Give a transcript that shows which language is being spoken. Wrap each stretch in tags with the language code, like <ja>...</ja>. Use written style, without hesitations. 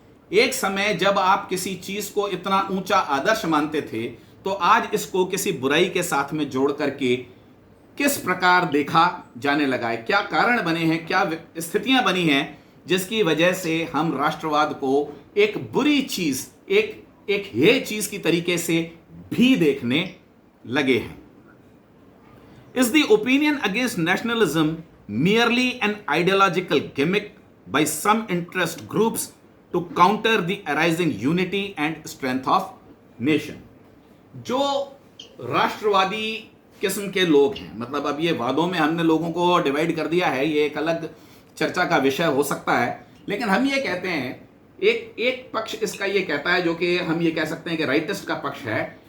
<hi>एक समय जब आप किसी चीज को इतना ऊंचा आदर्श मानते थे, तो आज इसको किसी बुराई के साथ में जोड़ करके किस प्रकार देखा जाने लगा है। क्या कारण बने हैं, क्या स्थितियां बनी हैं जिसकी वजह से हम राष्ट्रवाद को एक बुरी चीज, एक हे चीज की तरीके से भी देखने लगे हैं।</hi> <en>Is the opinion against nationalism merely an ideological gimmick by some interest groups to counter the arising unity and strength of nation?</en> <hi>जो राष्ट्रवादी किस्म के लोग हैं, मतलब अब ये वादों में हमने लोगों को डिवाइड कर दिया है, ये एक अलग चर्चा का विषय हो सकता है, लेकिन हम ये कहते हैं, एक पक्ष इसका ये कहता है, जो कि हम ये कह सकते हैं कि राइटिस्ट का पक्ष है,</hi>